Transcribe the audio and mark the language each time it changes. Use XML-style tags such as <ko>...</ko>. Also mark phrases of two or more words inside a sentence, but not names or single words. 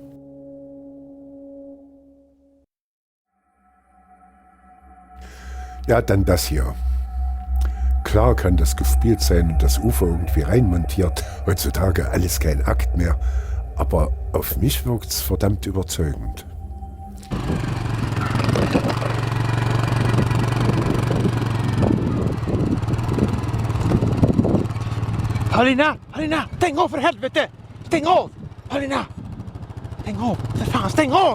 <de>Ja, dann das hier. Klar kann das gespielt sein und das UFO irgendwie reinmontiert, heutzutage alles kein Akt mehr, aber auf mich wirkt's verdammt überzeugend.</de> <sv>Paulina, Paulina, stäng av för helvete! Stäng av! Paulina! Stäng av! För fan, stäng av!</sv>